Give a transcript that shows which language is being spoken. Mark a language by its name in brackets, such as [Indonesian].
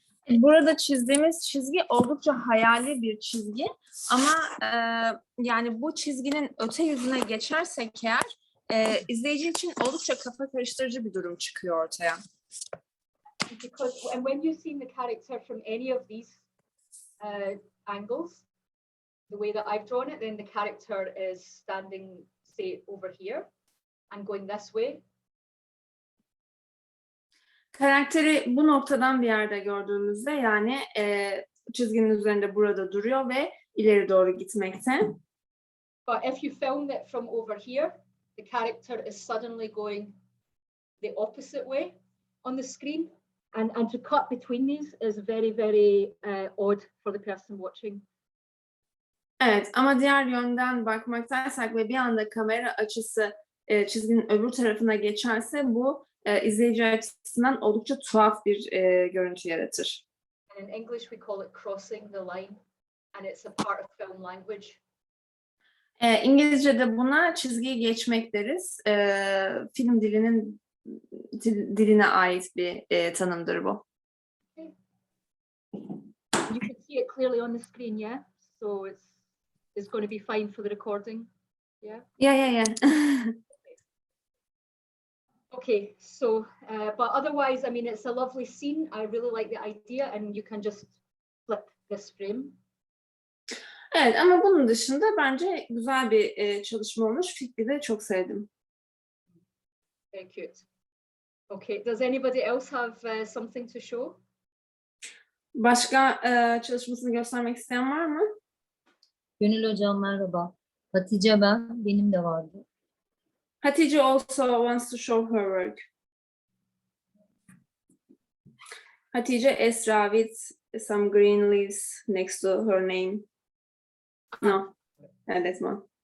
[Turkish] Burada çizdiğimiz çizgi oldukça hayali bir çizgi ama yani bu çizginin öte yüzüne geçersek eğer izleyici için oldukça kafa karıştırıcı bir durum çıkıyor ortaya. [English] Because when you see the character from any of these angles, the way that I've drawn it, then the character is standing, say, over here and going this way. [Turkish] Karakteri bu noktadan bir yerde gördüğümüzde yani çizginin üzerinde burada duruyor ve ileri doğru gitmekte. [English] But if you film it from over here, the character is suddenly going the opposite way on the screen. And to cut between these is very, very odd for the person watching. [Turkish] Evet ama diğer yönden bakmaktaysak ve bir anda kamera açısı çizginin öbür tarafına geçerse bu izleyici açısından oldukça tuhaf bir görüntü yaratır. [English] And in English we call it crossing the line, and it's a part of film language. [Turkish] İngilizce'de buna çizgiyi geçmek deriz. Film diline ait bir tanımdır bu. [English] You can see it clearly on the screen, yeah? So it's going to be fine for the recording, yeah? Yeah. Okay, so, but otherwise, I mean, it's a lovely scene. I really like the idea, and you can just flip this frame. [Turkish] Evet ama bunun dışında bence güzel bir çalışma olmuş. Fikri de çok sevdim. [English] Very cute. Okay, does anybody else have something to show? [Turkish] Başka çalışmasını göstermek isteyen var mı? Gönül hocam merhaba. Hatice ben. Benim de vardı. [English] Hatice also wants to show her work. Hatice Esra with some green leaves next to her name. No, that's one.